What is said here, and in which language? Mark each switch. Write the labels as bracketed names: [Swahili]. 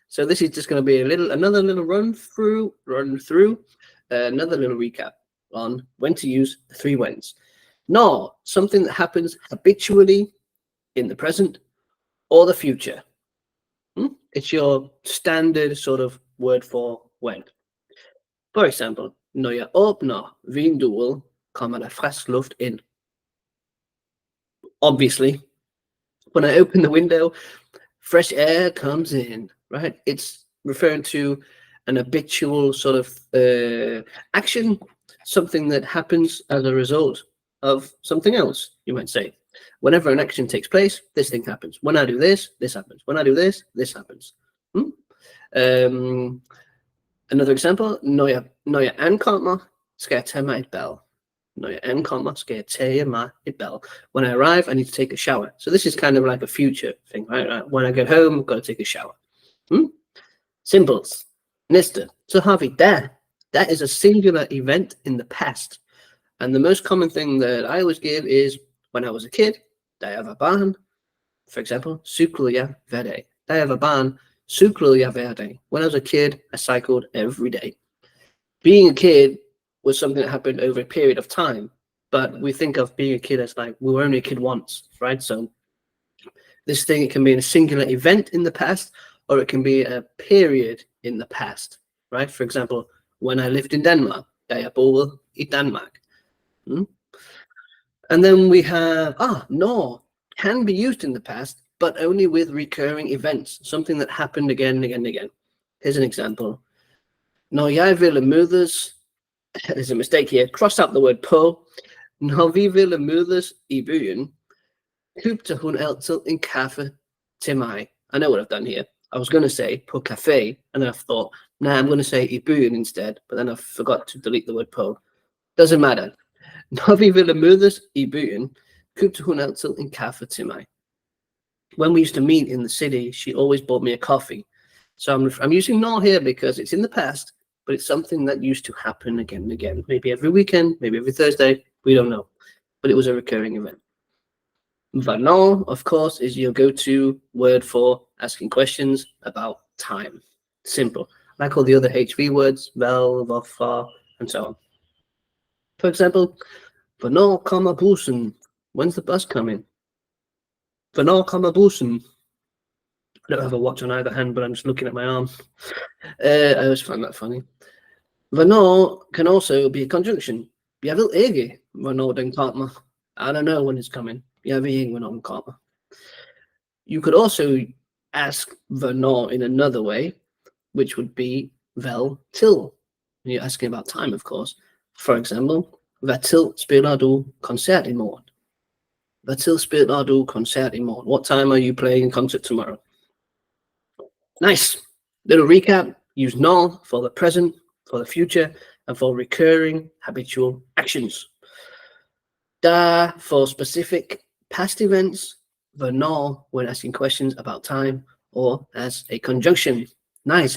[English] So this is just going to be another little run through, another little recap on when to use the three whens. Når, something that happens habitually in the present or the future. It's your standard sort of word for when. For example, [Danish] når jeg åbner vinduet, kommer der frisk luft ind. [English] Obviously, when I open the window, fresh air comes in, right? It's referring to an habitual sort of action, something that happens as a result of something else, you might say. Whenever an action takes place, this thing happens. When I do this, this happens. When I do this, this happens. Another example, [Danish] når jeg ankommer, skal jeg tage mig et bad. Når jeg ankommer, skal jeg tage mig et bad. [English] When I arrive, I need to take a shower. So this is kind of like a future thing, right? When I get home, I've got to take a shower. Symbols. [Danish] Næste. Så har vi da. [English] That is a singular event in the past. And the most common thing that I always give is when I was a kid, [Danish] da jeg var barn. [English] For example, [Danish] cyklede jeg hver dag. Da jeg var barn, cyklede jeg hver dag. [English] When I was a kid, I cycled every day. Being a kid was something that happened over a period of time, but we think of being a kid as like, we were only a kid once, right? So this thing, it can be a singular event in the past, or it can be a period in the past, right? For example, when I lived in Denmark, [Danish] da jeg boede i Danmark. [English] And then we have, når can be used in the past, but only with recurring events, something that happened again and again and again. Here's an example. [Danish] Når jeg ville mødes, [English] there's a mistake here, cross out the word på. [Danish] Når vi ville mødes i byen, købte hun altid en kaffe til mig. [English] I know what I've done here. I was going to say på café, and then I thought, nah, I'm going to say i byen instead, but then I forgot to delete the word på. Doesn't matter. [Danish] Når vi ville mødes i byen, købte hun altid en kaffe til mig. [English] When we used to meet in the city, she always bought me a coffee. So I'm using når here because it's in the past, but it's something that used to happen again and again. Maybe every weekend, maybe every Thursday, we don't know. But it was a recurring event. Hvornår, of course, is your go-to word for asking questions about time. Simple. Like all the other HV words, vel, hvorfor, and so on. For example, [Danish] hvornår kommer bussen? [English] When's the bus coming? [Danish] Hvornår kommer bussen? [English] I don't have a watch on either hand, but I'm just looking at my arm. I always find that funny. Hvornår can also be a conjunction. [Danish] Jeg ved ikke, hvornår den kommer. [English] I don't know when it's coming. [Danish] Jeg ved ikke, hvornår den kommer. [English] You could also ask hvornår in another way, which would be vel til. You're asking about time, of course. For example, [Danish] hvad tid spiller du koncert i morgen? Hvad tid spiller du koncert i morgen? [English] What time are you playing a concert tomorrow? Nice. Little recap. Use når for the present, for the future, and for recurring habitual actions. Da for specific past events. Hvornår when asking questions about time or as a conjunction. Nice.